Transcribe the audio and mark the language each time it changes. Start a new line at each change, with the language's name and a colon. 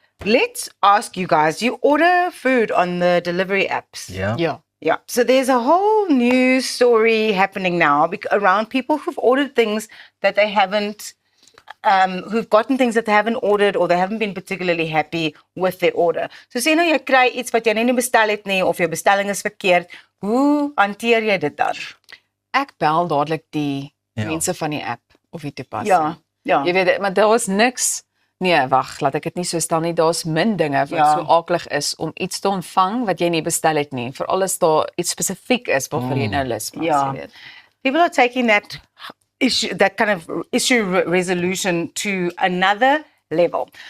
English: Let's ask you guys, you order food on the delivery apps?
Afrikaans: Ja. Ja.
English: Yeah. So there's a whole new story happening now around people who've ordered things that they haven't who've gotten things that they haven't ordered or they haven't been particularly happy with their order.
Afrikaans: So sê nou jy kry iets wat jy nie bestel het nie of jou bestelling is verkeerd, hoe hanteer jy dit dan? Ek bel dadelik die Ja. mense van die app of die toepassing. Ja. Jy weet, maar daar is niks. Nee, wag, laat ek dit nie so stel nie. Daar's min dinge wat Ja. so aklig is om iets te ontvang wat jy nie bestel het nie. Veral as daar iets spesifiek is waarvoor jy nou lus maak, Ja. jy weet.
English: People are taking that issue, that kind of issue resolution to another level.